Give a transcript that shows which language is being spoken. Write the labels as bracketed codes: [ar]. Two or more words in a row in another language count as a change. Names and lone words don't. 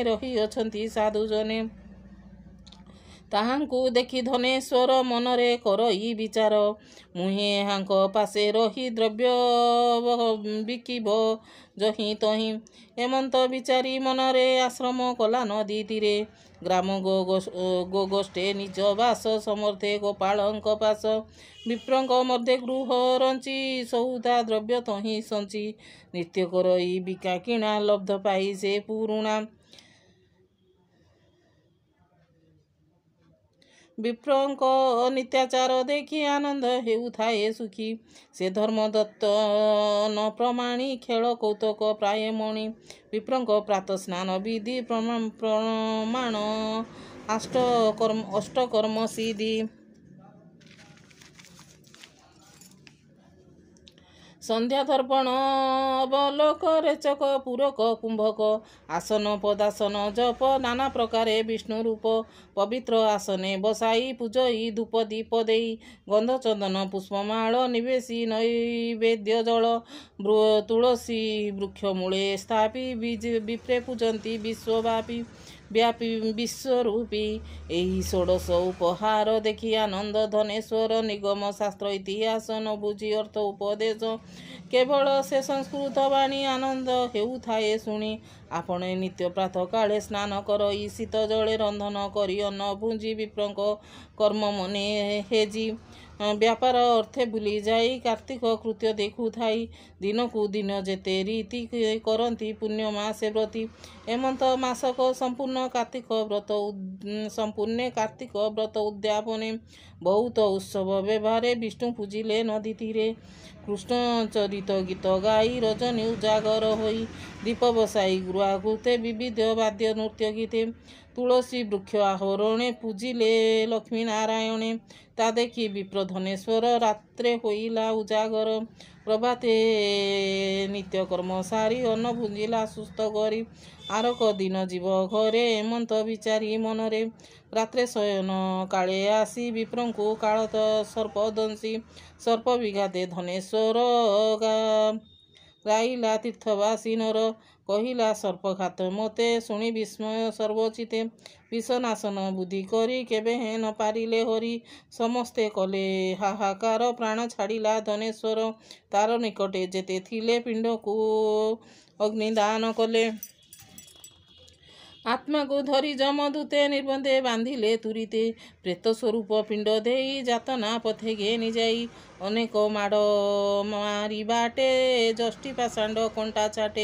[or] ରହି ଅଛନ୍ତି ସାଧୁ ଜନେ ତାହାଙ୍କୁ ଦେଖି ଧନେଶ୍ୱର ମନରେ କରଇ ବିଚାର ମୁହେ ହାଙ୍କ ପାଶେ ରହି ଦ୍ରବ୍ୟ ବିକିବ ଯହିଁ ତହିଁ ଏମନ୍ତ ବିଚାରି ମନରେ ଆଶ୍ରମ କଲା ନଦୀ ତୀରେ ଗ୍ରାମ ଗୋଗୋଷ୍ଠେ ନିଜ ବାସ ସମର୍ଥେ ଗୋପାଳଙ୍କ ପାଶ ବିପ୍ରଙ୍କ ମଧ୍ୟ ଗୃହ ରଞ୍ଚି ସଉଦା ଦ୍ରବ୍ୟ ତହିଁ ସଞ୍ଚି ନିତ୍ୟ କରଇ ବିକା କିଣା ଲବ୍ଧ ପାଇ ସେ ପୁରୁଣା ବିପ୍ରଙ୍କ ନିତ୍ୟାଚାର ଦେଖି ଆନନ୍ଦ ହେଉଥାଏ ସୁଖୀ ସେ ଧର୍ମ ଦତ୍ତ ନ ପ୍ରମାଣି ଖେଳ କୌତୁକ ପ୍ରାୟ ମଣି ବିପ୍ରଙ୍କ ପ୍ରାତ ସ୍ନାନ ବିଧି ପ୍ରମାଣ ଅଷ୍ଟକର୍ମ ସିଦ୍ଧି ସନ୍ଧ୍ୟା ଦର୍ପଣ ଅବଲୋକ ରେଚକ ପୂରକ କୁମ୍ଭକ ଆସନ ପଦାସନ ଜପ ନାନା ପ୍ରକାରେ ବିଷ୍ଣୁ ରୂପ ପବିତ୍ର ଆସନେ ବସାଇ ପୂଜଇ ଧୂପ ଦୀପ ଦେଇ ଗନ୍ଧ ଚନ୍ଦନ ପୁଷ୍ପମାଳ ନିବେଶି ନୈବେଦ୍ୟ ଜଳ ତୁଳସୀ ବୃକ୍ଷ ମୂଳେ ସ୍ଥାପି ବିପ୍ରେ ପୂଜନ୍ତି ବିଶ୍ୱବ୍ୟାପୀ ବିଶ୍ୱରୂପୀ ଏହି ଷୋଡଶ ଉପହାର ଦେଖି ଆନନ୍ଦ ଧନେଶ୍ୱର ନିଗମ ଶାସ୍ତ୍ର ଇତିହାସ ନ ବୁଝି ଅର୍ଥ ଉପଦେଶ କେବଳ ସେ ସଂସ୍କୃତ ବାଣୀ ଆନନ୍ଦ ହେଉଥାଏ ଶୁଣି ଆପଣେ ନିତ୍ୟ ପ୍ରାତଃ କାଳେ ସ୍ନାନ କରଇ ଶୀତ ଜଳେ ରନ୍ଧନ କରି ଅନ୍ନ ଭୁଞ୍ଜି ବିପ୍ରଙ୍କ କର୍ମ ମନେ ହେଜି ବ୍ୟାପାର ଅର୍ଥେ ଭୁଲି ଯାଇ କାର୍ତ୍ତିକ କୃତ୍ୟ ଦେଖୁ ଥାଇ ଦିନ କୁ ଦିନ ଯେତେ ରୀତି କରନ୍ତି ପୁଣ୍ୟ ମାସେ ବ୍ରତୀ ଏମନ୍ତ ମାସକ ସମ୍ପୂର୍ଣ୍ଣ କାର୍ତ୍ତିକ ବ୍ରତ ଉଦ୍ୟାପନେ ବହୁତ ଉତ୍ସବ ବ୍ୟବହାରେ ବିଷ୍ଣୁ ପୂଜିଲେ ନଦୀ ତୀରେ କୃଷ୍ଣ ଚରିତ ଗୀତ ଗାଇ ରଜନୀ ଉଜାଗର ହୋଇ ଦୀପ ବସାଇ ଗୃହାକୃତେ ବିବିଧ ବାଦ୍ୟ ନୃତ୍ୟ ଗୀତେ ତୁଳସୀ ବୃକ୍ଷ ଆହରଣେ ପୂଜିଲେ ଲକ୍ଷ୍ମୀ ନାରାୟଣେ ତା ଦେଖି ବିପ୍ର ଧନେଶ୍ୱର ରାତ୍ରେ ହୋଇଲା ଉଜାଗର ପ୍ରଭାତେ ନିତ୍ୟ କର୍ମ ସାରି ଅନ୍ନ ଭୁଞ୍ଜିଲା ସୁସ୍ଥ କରି ଆରକ ଦିନ ଜୀବ ଘରେ ଏମନ୍ତ ବିଚାରି ମନରେ ରାତ୍ରେ ଶୟନ କାଳେ ଆସି ବିପ୍ରଙ୍କୁ କାଳତ ସର୍ପଦଂଶି ସର୍ପ ବିଘାତେ ଧନେଶ୍ୱର ଗାଇଲା ତୀର୍ଥବାସୀ ନର କହିଲା ସର୍ପଘାତ ମତେ ଶୁଣି ବିସ୍ମୟ ସର୍ବଚିତେ ବିଷନାଶନ ବୁଦ୍ଧି କରି କେବେ ନ ପାରିଲେ ହରି ସମସ୍ତେ କଲେ ହାହାକାର ପ୍ରାଣ ଛାଡ଼ିଲା ଧନେଶ୍ୱର ତାର ନିକଟେ ଯେତେ ଥିଲେ ପିଣ୍ଡ କୁ ଅଗ୍ନିଦାନ କଲେ। ଆତ୍ମାକୁ ଧରି ଯମଦୂତେ ନିର୍ବନ୍ଧେ ବାନ୍ଧିଲେ ତୁରିତେ। ପ୍ରେତ ସ୍ୱରୂପ ପିଣ୍ଡ ଦେଇ ଯାତନା ପଥେ ଘେନି ଯାଇ। ଅନେକ ମାଡ଼ ମାରିବାଟେ ଯଷ୍ଟି ପାଷାଣ୍ଡ କଣ୍ଟା ଚାଟେ।